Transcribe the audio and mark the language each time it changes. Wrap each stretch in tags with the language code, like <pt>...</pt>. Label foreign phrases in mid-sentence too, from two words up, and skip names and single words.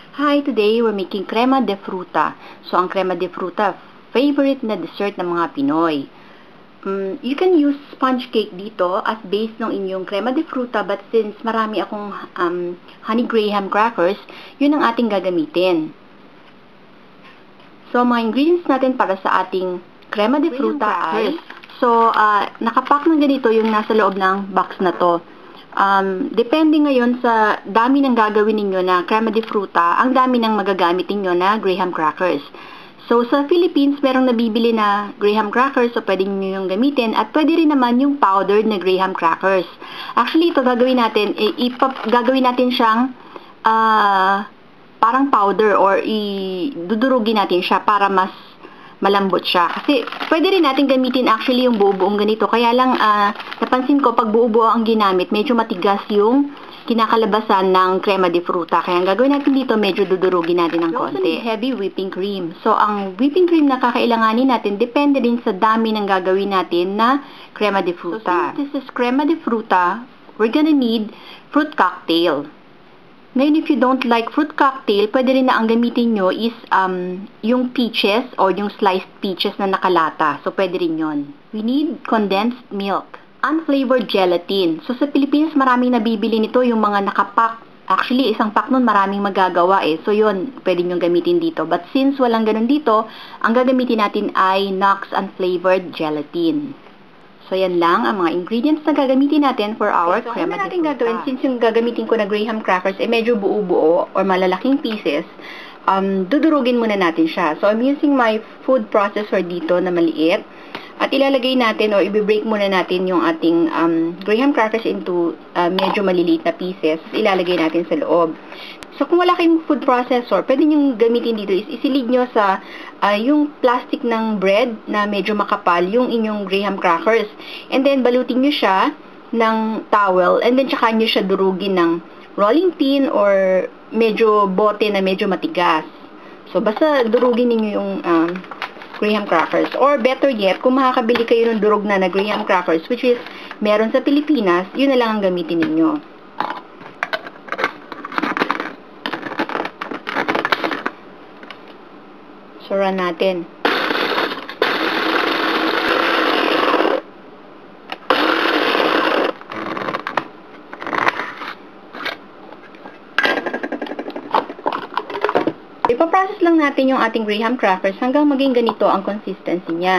<en>Hi, today we're making crema de fruta. So, ang crema de fruta,</en> <tl>favorite na dessert ng mga Pinoy.</tl> <en>You can use sponge cake dito as base</en> <tl>ng inyong</tl> <en>crema de fruta, but since</en> <tl>marami akong honey graham crackers, yun ang ating gagamitin. So, mga ingredients natin para sa ating crema de fruta ay, nakapack ng ganito yung nasa loob ng box na to. Depende ngayon sa dami ng gagawin ninyo na crema de fruta, ang dami ng magagamit ninyo na graham crackers. So, sa Philippines, merong nabibili na graham crackers, so pwede nyo yung gamitin, at pwede rin naman yung powdered na graham crackers. Actually, ito gagawin natin, gagawin natin siyang parang powder or dudurugin natin siya para mas malambot siya. Kasi pwede rin natin gamitin actually yung buo-buong ganito. Kaya lang napansin ko pag buo-buo ang ginamit, medyo matigas yung kinakalabasan ng crema de fruta. Kaya ang gagawin natin dito, medyo dudurugin natin ng konti.</tl> <en>Heavy whipping cream.</en> <tl>So ang whipping cream na kakailanganin natin, depende din sa dami ng gagawin natin na crema de fruta.</tl> <en>So since this is crema de fruta, we're gonna need fruit cocktail. Ngayon, if you don't like fruit cocktail,</en> <tl>pwede rin na ang gamitin nyo is yung peaches or yung</tl> <en>sliced peaches</en> <tl>na nakalata. So, pwede rin yun.</tl> <en>We need condensed milk. Unflavored gelatin.</en> <tl>So, sa Pilipinas, maraming nabibili nito yung mga nakapack. Actually, isang pack nun maraming magagawa eh. So, yun, pwede nyo gamitin dito.</tl> <en>But since</en> <tl>walang ganun dito, ang gagamitin natin ay Knox Unflavored Gelatin. So, yan lang ang mga ingredients na gagamitin natin</tl> <en>for our</en> <tl>crema de fruta. Natin gagawin, since yung gagamitin ko na graham crackers ay medyo buo-buo or malalaking pieces, dudurugin muna natin siya.</tl> <en>So, I'm using my food processor</en> <tl>dito na maliit. At ilalagay natin o i-break muna natin yung ating graham crackers into medyo maliliit na pieces. Ilalagay natin sa loob. So, kung wala kayong</tl> <en>food processor,</en> <tl>pwede nyo gamitin dito is isilid nyo sa yung plastic ng bread na medyo makapal, yung inyong graham crackers.</tl> <en>And then,</en> <tl>balutin nyo siya ng towel</tl> <en>and then</en> <tl>tsaka nyo siya durugin ng</tl> <en>rolling pin</en> <tl>or medyo bote na medyo matigas. So, basta durugin ninyo yung graham crackers.</tl> <en>Or better yet,</en> <tl>kung makakabili kayo ng durog na graham crackers,</tl> <en>which is</en> <tl>meron sa Pilipinas, yun na lang ang gamitin ninyo. So, run natin. Ipaprocess lang natin yung ating graham crackers hanggang maging ganito ang consistency niya.</tl>